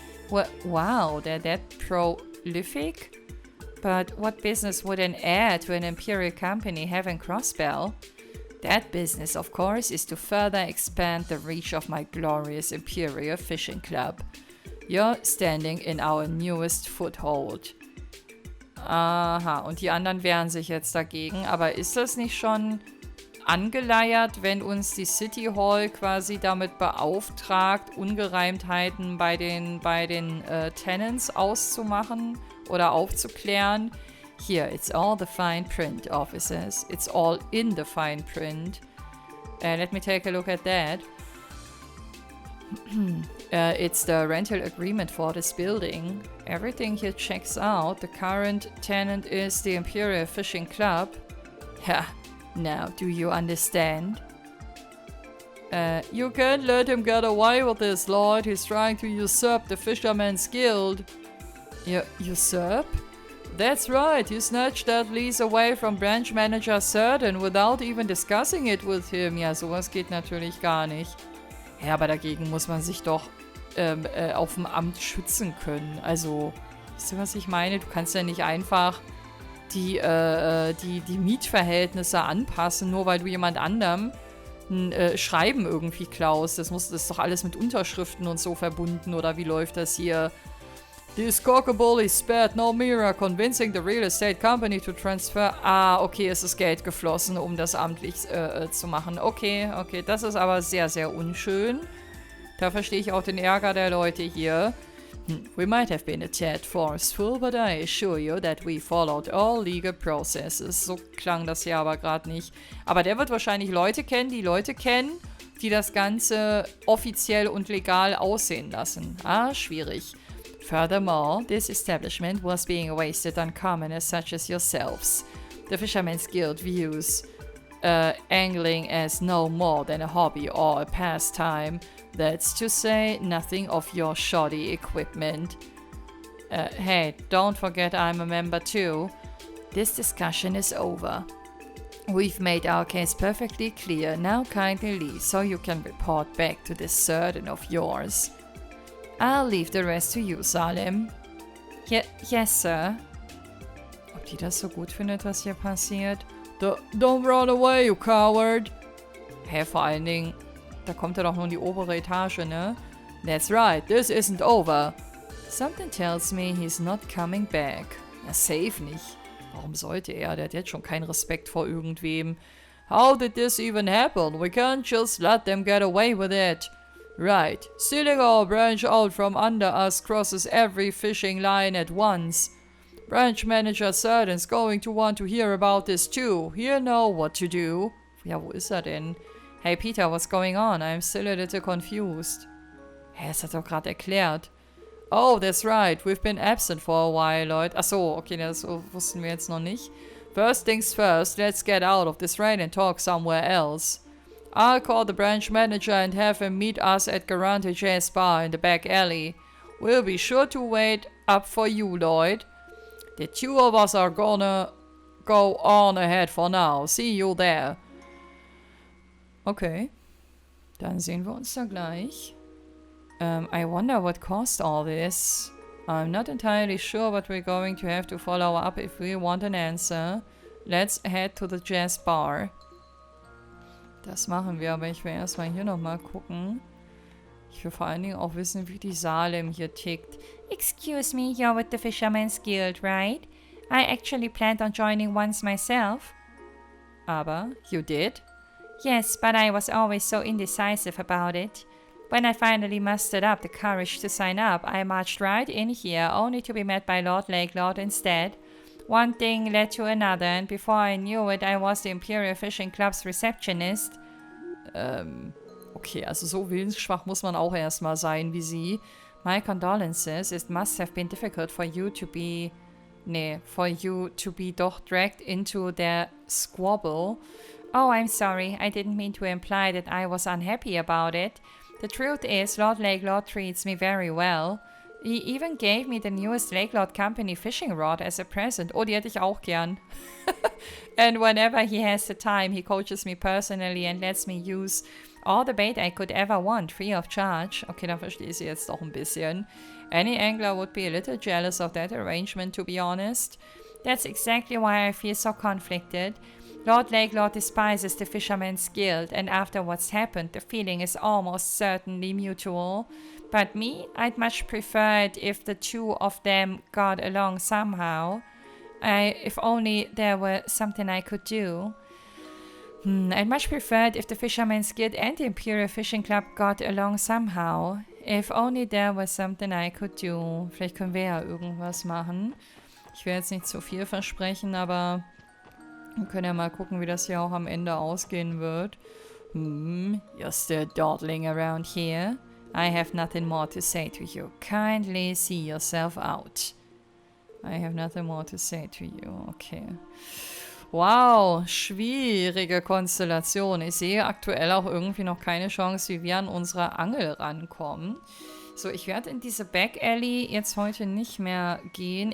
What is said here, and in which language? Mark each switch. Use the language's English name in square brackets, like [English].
[English] Well, wow, they're that prolific? But what business would an heir to an Imperial company have in Crossbell? That business, of course, is to further expand the reach of my glorious Imperial Fishing Club. You're standing in our newest foothold. [German] Aha, und die anderen wehren sich jetzt dagegen. Aber ist das nicht schon angeleiert, wenn uns die City Hall quasi damit beauftragt, Ungereimtheiten bei den Tenants auszumachen oder aufzuklären? [English] Here, it's all the fine print, officers. It's all in the fine print. Let me take a look at that. It's the rental agreement for this building. Everything here checks out. The current tenant is the Imperial Fishing Club. Yeah, now do you understand? You can't let him get away with this, Lord. He's trying to usurp the Fisherman's Guild. Usurp? That's right. You snatched that lease away from Branch Manager Certain without even discussing it with him. [German] Ja, sowas geht natürlich gar nicht. Ja, aber dagegen muss man sich doch auf dem Amt schützen können. Also, wisst ihr, was ich meine? Du kannst ja nicht einfach die Mietverhältnisse anpassen, nur weil du jemand anderem ein Schreiben irgendwie klaust. Das ist doch alles mit Unterschriften und so verbunden, oder wie läuft das hier? [English] This cockable is spared no MEHR, convincing the real estate company to transfer. [German] Ah, okay, es ist Geld geflossen, um das amtlich zu machen. Okay, das ist aber sehr, sehr unschön. Da verstehe ich auch den Ärger der Leute hier. [English] We might have been a tad forceful, but I assure you that we followed all legal processes. [German] So klang das hier aber gerade nicht. Aber der wird wahrscheinlich Leute kennen, die das Ganze offiziell und legal aussehen lassen. Ah, schwierig. [English] Furthermore, this establishment was being wasted on commoners such as yourselves. The Fisherman's Guild views angling as no more than a hobby or a pastime. That's to say nothing of your shoddy equipment. Hey, don't forget I'm a member too. This discussion is over. We've made our case perfectly clear. Now kindly leave so you can report back to this certain of yours. I'll leave the rest to you, Salem. Yes, sir. [German] Ob die das so gut findet, was hier passiert? [English] Don't run away, you coward. [German] Hä, vor allen Dingen, da kommt er doch nur in die obere Etage, ne? [English] That's right, this isn't over. Something tells me he's not coming back. [German] Na, safe nicht. Warum sollte er? Der hat jetzt schon keinen Respekt vor irgendwem. [English] How did this even happen? We can't just let them get away with it. Right, stealing our branch out from under us crosses every fishing line at once. Branch Manager Certain's going to want to hear about this too. He'll know what to do. [German] Ja, wo ist er denn? [English] Hey Peter, what's going on? I'm still a little confused. [German] Hä, das hat er doch gerade erklärt. [English] Oh, that's right. We've been absent for a while, Leute. [German] Achso, okay, das wussten wir jetzt noch nicht. [English] First things first, let's get out of this rain and talk somewhere else. I'll call the branch manager and have him meet us at Garante Jazz Bar in the back alley. We'll be sure to wait up for you, Lloyd. The two of us are gonna go on ahead for now. See you there. Okay. [German] Dann sehen wir uns da gleich. [English] I wonder what caused all this. I'm not entirely sure, but we're going to have to follow up if we want an answer. Let's head to the Jazz Bar. [German] Das machen wir, aber ich will erstmal hier nochmal gucken. Ich will vor allen Dingen auch wissen, wie die Salem hier tickt. [English] Excuse me, you're with the Fisherman's Guild, right? I actually planned on joining once myself. Aber, you did? Yes, but I was always so indecisive about it. When I finally mustered up the courage to sign up, I marched right in here, only to be met by Lord Lakelord instead. One thing led to another, and before I knew it, I was the Imperial Fishing Club's receptionist. [German] Okay, also so willensschwach muss man auch erstmal sein wie sie. [English] My condolences. It must have been difficult for you to be... doch dragged into their squabble. Oh, I'm sorry. I didn't mean to imply that I was unhappy about it. The truth is, Lord Lakelord treats me very well. He even gave me the newest Lakelord Company fishing rod as a present. [German] Oh, die hätte ich auch gern. [English] And whenever he has the time, he coaches me personally and lets me use all the bait I could ever want, free of charge. [German] Okay, da verstehe ich sie jetzt doch ein bisschen. [English] Any angler would be a little jealous of that arrangement, to be honest. That's exactly why I feel so conflicted. Lord Lakelord despises the Fisherman's Guild, and after what's happened, the feeling is almost certainly mutual. But me, I'd much prefer it if the two of them got along somehow. If only there were something I could do. I'd much prefer it if the Fisherman's Guild and the Imperial Fishing Club got along somehow. If only there was something I could do. [German] Vielleicht können wir ja irgendwas machen. Ich will jetzt nicht zu viel versprechen, aber wir können ja mal gucken, wie das hier auch am Ende ausgehen wird. [English] You're still dawdling around here? I have nothing more to say to you. Kindly see yourself out. I have nothing more to say to you. [German] Okay. Wow, schwierige Konstellation. Ich sehe aktuell auch irgendwie noch keine Chance, wie wir an unsere Angel rankommen. So, ich werde in diese Back Alley jetzt heute nicht mehr gehen.